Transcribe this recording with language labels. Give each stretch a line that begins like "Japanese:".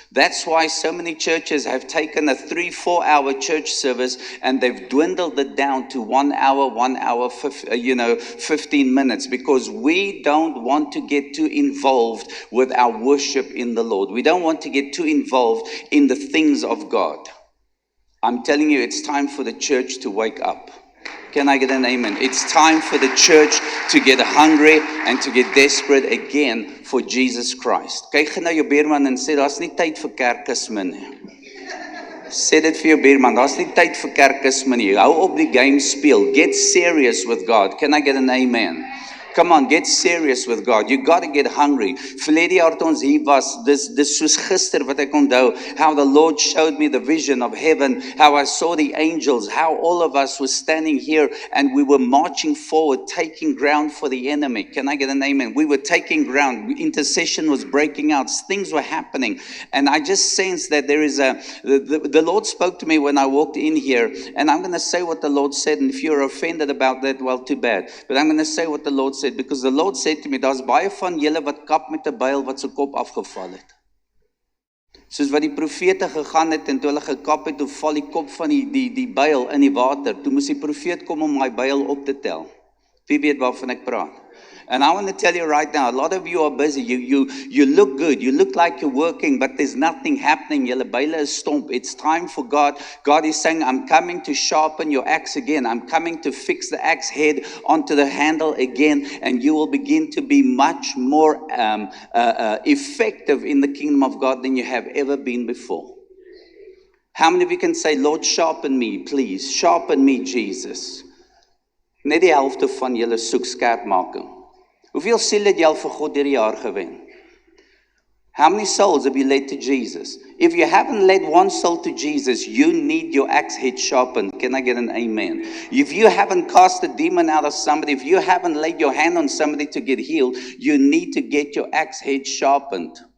English: That's why so many churches have taken a 3-4 hour church service and they've dwindled it down to 1 hour, 15 minutes, because we don't want to get too involved with our worship in the Lord. We don't want to get too involved in the things of God. I'm telling you, it's time for the church to wake up. Can I get an amen? It's time for the church to get hungry and to get desperate again for Jesus Christ.
Afrikaans: Kyk gou na jou buurman en sê, daar's nie tyd vir kerkisme nie. Sê dit vir jou buurman, daar's nie tyd vir kerkisme nie. Hou op die game speel.
English: Get serious with God. Can I get an amen? Come on, get serious with God. You got to get hungry.
Afrikaans: Verlede jaar toe ons hier was, dis soos gister wat ek onthou,
English: how the Lord showed me the vision of heaven, how I saw the angels, how all of us were standing here and we were marching forward, taking ground for the enemy. Can I get an amen? We were taking ground. Intercession was breaking out. Things were happening. And I just sensed that there is the Lord spoke to me when I walked in here, and I'm going to say what the Lord said, and if you're offended about that, well, too bad. But I'm going to say what the Lord said, because the Lord said to me,
Afrikaans: daar's baie van julle wat kap met 'n byl wat se kop afgeval het. Soos wat die profete gegaan het en toe hulle gekap het, toe val die kop van die byl in die water. Toe moes die profeet kom om daai byl op te tel. Wie weet waarvan ek praat?
English: And I want to tell you right now, a lot of you are busy. You look good. You look like you're working, but there's nothing happening.
Afrikaans: Julle byle is stomp.
English: It's time for God. God is saying, I'm coming to sharpen your axe again. I'm coming to fix the axe head onto the handle again, and you will begin to be much more effective in the kingdom of God than you have ever been before. How many of you can say, Lord, sharpen me, please. Sharpen me, Jesus.
Afrikaans: Net die helfte van julle soek skerpmaking. Hoeveel siele het jy al vir God deur die jaar gewen?
English: How many souls have you led to Jesus? If you haven't led one soul to Jesus, you need your axe head sharpened. Can I get an amen? If you haven't cast a demon out of somebody, if you haven't laid your hand on somebody to get healed, you need to get your axe head sharpened.